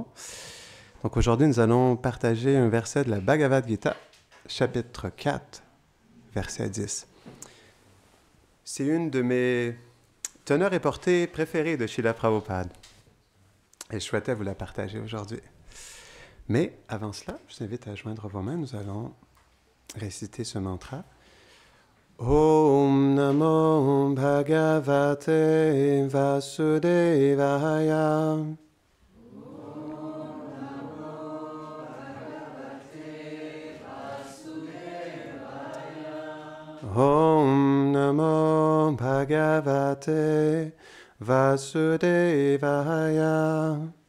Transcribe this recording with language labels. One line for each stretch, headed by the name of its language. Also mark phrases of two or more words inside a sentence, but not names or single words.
French: Donc, aujourd'hui, nous allons partager un verset de la Bhagavad Gita, chapitre 4, verset 10. C'est une de mes teneurs et portées préférées de Srila Prabhupada et je souhaitais vous la partager aujourd'hui. Mais avant cela, je vous invite à joindre vos mains. Nous allons réciter ce mantra.
Sanskrit: ॐ नमो भगवते वासुदेवाय. ॐ नमो भगवते वासुदेवाय.